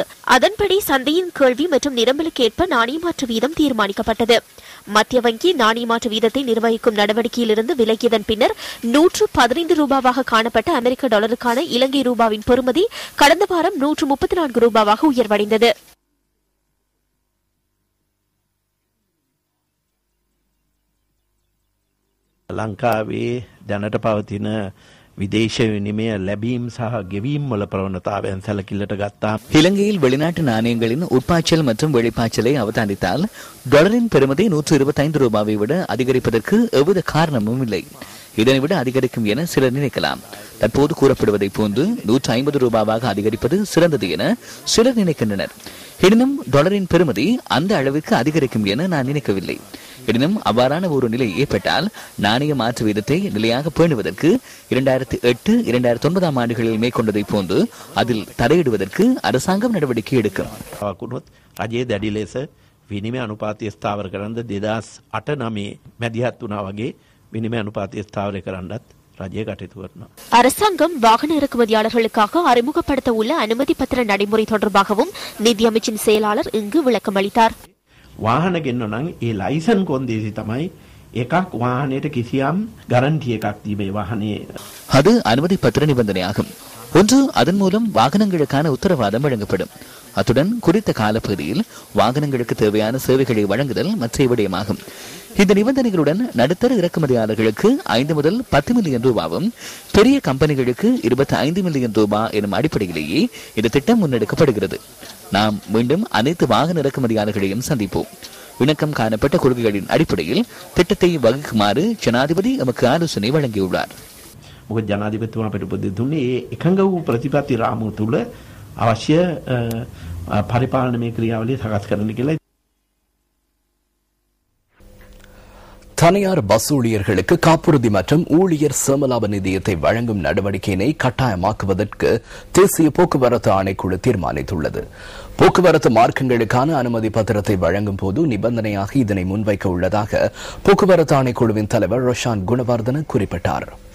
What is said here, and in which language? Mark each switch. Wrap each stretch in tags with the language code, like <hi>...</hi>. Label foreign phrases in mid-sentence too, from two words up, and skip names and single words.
<ta>அதன்படி சந்தையின் கேள்வி மற்றும் நிரம்பலுக்கு ஏற்ப நாணய மாற்று வீதம் தீர்மானிக்கப்பட்டது. மத்திய வங்கி நாணய மாற்று வீதத்தை நிர்வகிக்கும் நடவடிக்கையிலிருந்து விலகியதன் பின்னர் 115 ரூபாவாக காணப்பட்ட அமெரிக்க டாலருக்கான இலங்கை ரூபாவின் பெறுமதி கடந்த வாரம் 134 ரூபாவாக உயர்வடைந்தது.</ta> <si>ලංකාවේ දැනට පවතින විදේශ විනිමය ලැබීම් සහ ගෙවීම් වල ප්‍රවණතාවයන් සැලකිල්ලට ගත්තා.</si> <ta>இலங்கையில் வெளிநாட்டு நாணயங்களின் உட்பாய்ச்சல் மற்றும் வெளிப்பாய்ச்சலை அவதானித்தால் டாலரின் பெறுமதி 125 ரூபாவை விட அதிகரிப்பதற்கு எவ்வித காரணமும் இல்லை. இதனை விட அதிகரிக்கும் என சிலர் நினைக்கலாம். தற்போது கூறப்படுவதை போன்று 150 ரூபாவாக அதிகரிப்பது சிறந்தது என சிலர் நினைக்கின்றனர். எனினும் டாலரின் பெறுமதி அந்த அளவிற்கு அதிகரிக்கும் என நான் நினைக்கவில்லை. எனினும் அவ்வாறான ஒரு நிலை ஏற்பட்டால் நாணய மாற்று வீதத்தை நிலையாக பேணுவதற்கு 2008-2009 ஆண்டுகளில் மேற்கொண்டதை போன்று அதில் தடையிடுவதற்கு அரசாங்கம் நடவடிக்கை எடுக்கும்.</ta> <si>රජයේ දැඩි ලෙස විනිමය අනුපාතය ස්ථාවර කරන්න 2008-9 මැදිහත් වුණා වගේ විනිමය අනුපාතය ස්ථාවර කරන්නත් රජය කටයුතු කරනවා.</si> <ta>அரசாங்கம் வாகன இறக்குமதியாளர்களுக்காக அறிமுகப்படுத்த உள்ள அனுமதி பத்திர நடைமுறை தொடர்பாகவும் நிதியமைச்சின் செயலாளர் இங்கு விளக்கம் அளித்தார்.</ta> <si>වාහන ගෙන්න නම් ඒ ලයිසන් කොන්දේසි තමයි එකක් වාහනයට කිසියම් ගැරන්ටි එකක් දීමේ වාහනේ.</si> <ta>அது அனுமதி பத்திர நிபந்தனையாகும். ஒன்று, அதன் மூலம் வாகனங்களுக்கான உத்தரவாதம் வழங்கப்படும். அத்துடன் குறித்த காலப்பகுதியில் வாகனங்களுக்கு தேவையான சேவைகளை வழங்குதல் மற்ற விடயமாகும். இந்த நிபந்தனைகளுடன் நடுத்தர இறக்குமதியாளர்களுக்கு 5 முதல் 10 மில்லியன் ரூபாவும், பெரிய கம்பெனிகளுக்கு 25 மில்லியன் ரூபாய் எனும் அடிப்படையிலேயே இந்த திட்டம் முன்னெடுக்கப்படுகிறது. நாம் மீண்டும் அனைத்து வாகன இறக்குமதியாளர்களையும் சந்திப்போம். இணக்கம் காணப்பட்ட கொள்கைகளின் அடிப்படையில் திட்டத்தை வகுக்குமாறு ஜனாதிபதி நமக்கு ஆலோசனை வழங்கியுள்ளார்.</ta> <si>මොකද ජනාධිපතිතුමා අපිට උපදෙස් දුන්නේ ඒ එකඟ වූ ප්‍රතිපත්ති රාමුව තුළ අවශ්‍ය පරිපාලනමය ක්‍රියාවලිය සකස් කරන්න කියලා.</si> <ta>தனியார் பஸ் ஊழியர்களுக்கு காப்புறுதி மற்றும் ஊழியர் சேமலாப நிதியத்தை வழங்கும் நடவடிக்கையினை கட்டாயமாக்குவதற்கு தேசிய போக்குவரத்து ஆணைக்குழு தீர்மானித்துள்ளது. போக்குவரத்து மார்க்கங்களுக்கான அனுமதி பத்திரத்தை வழங்கும் போது நிபந்தனையாக இதனை முன்வைக்க உள்ளதாக போக்குவரத்து ஆணைக்குழுவின் தலைவர் ரோஷான் குணவர்தன குறிப்பிட்டார்.</ta>